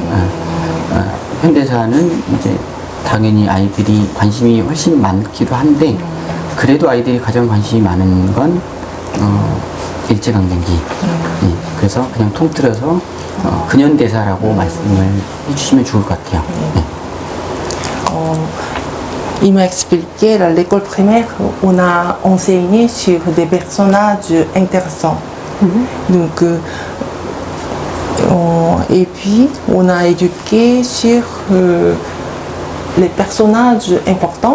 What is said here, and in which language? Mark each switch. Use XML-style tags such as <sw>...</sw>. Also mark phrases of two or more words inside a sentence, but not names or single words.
<ko>현대사는 이제 당연히 아이들이 관심이 훨씬 많기도 한데 그래도 아이들이 가장 관심이 많은 건 일제강점기. 그래서 그냥 통틀어서 근현대사라고 말씀을 해주시면 좋을 것 같아요.</ko> <fr>Il m'a expliqué à l'école primaire, on a enseigné sur des personnages intéressants. Donc, et puis, on a éduqué sur les personnages importants.</fr>